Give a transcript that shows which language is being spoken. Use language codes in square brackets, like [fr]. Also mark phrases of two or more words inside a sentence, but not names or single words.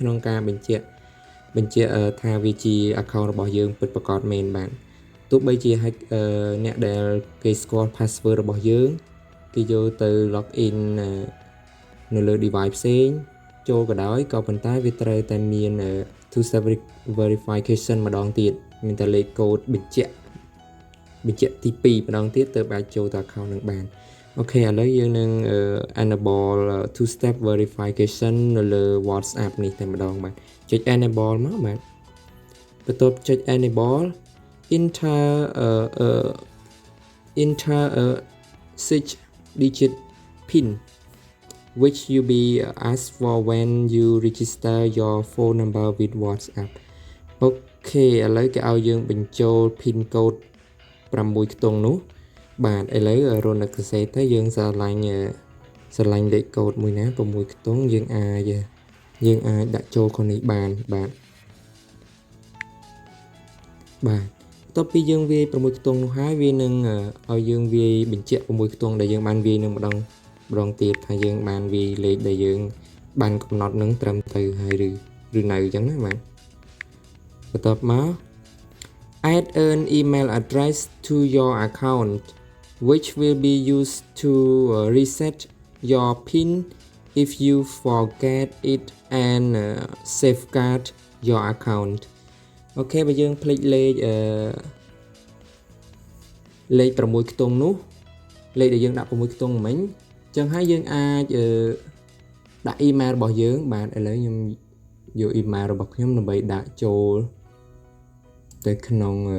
[km] ក្នុងការបញ្ជាក់ថាវាជា account របស់យើងពិតប្រាកដមែនបាទទោះបីជាអ្នកដែលគេស្គាល់ password របស់យើងគេយកទៅ [en] log in [km] នៅលើ device ផ្សេងចូលក៏ដោយក៏ប៉ុន្តែវាត្រូវតែមាន [en] two step verification [km] ម្ដងទៀតមានតែលេខកូដបញ្ជាក់ទី2ម្ដងទៀតទើបអាចចូលទៅ account នឹងបានអូខេឥឡូវយើងនឹង enable [en] two step verification [km] នៅលើ WhatsApp នេះតែម្ដងបាទចុច enable មកបាទបន្ទាប់ចុច enable [en] enter a 6-digit PIN which you be asked for when you register your phone number with WhatsApp [km] អូខេឥឡូវគេឲ្យយើងបញ្ចូល [en] PIN code [km] 6ខ្ទង់នោះបាទឥឡូវរនកសេទៅយើងស្រឡាញ់លេខកូដមួយណា6ខ្ទង់យើងអាចដាក់ចូលក្នុងនេះបានបាទ បន្ទាប់ពីយើងវាយ6ខ្ទង់នោះហើយវានឹងឲ្យយើងវាយបញ្ជាក់6ខ្ទង់ដែលយើង បានវាយនឹងម្ដងទៀតថាយើងបានវាយលេខដែលយើងបានកំណត់នឹងត្រឹមត្រូវហើយឬនៅអញ្ចឹងណាបាទបន្ទាប់មក [en] add an email address to your account [km] which will be used to reset your PIN if you forget it and safeguard your account អូខេបើយើងភ្លេចលេខ 6ខ្ទង់នោះលេខដែលយើងដាក់6ខ្ទង់មិញអញ្ចឹងហើយយើងអាចដាក់ email របស់យើងបាទឥឡូវខ្ញុំយក email របស់ខ្ញុំដើម្បីដាក់ចូលទៅក្នុង